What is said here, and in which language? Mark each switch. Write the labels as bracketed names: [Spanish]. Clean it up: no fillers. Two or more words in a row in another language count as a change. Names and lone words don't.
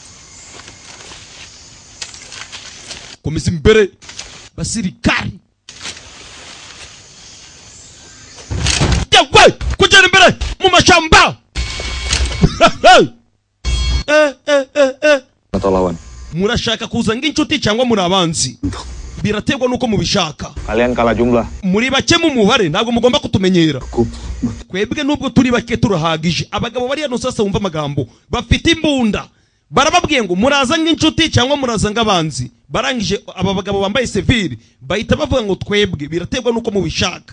[Kinyarwanda] komeza imbere basirikari. yewe kugera imbere mu mashamba. [Indonesian] Atau lawan? [Kinyarwanda] murashaka kuza nk'inshuti cyangwa muri abanzi? biraterwa nuko mubishaka. [Indonesian] Kalian kalah jumlah. [Kinyarwanda] muri bake mu mubare ntabwo mugomba kutumenyera. twebwe nubwo turi bake turahagije. abagabo bari hano sasa wumva amagambo bafite imbunda barababwiye ngo muraza nk'inshuti cyangwa muraza nk'abanzi. barangije aba bagabo bambaye civil bahita bavuga ngo twebwe biraterwa nuko mubishaka.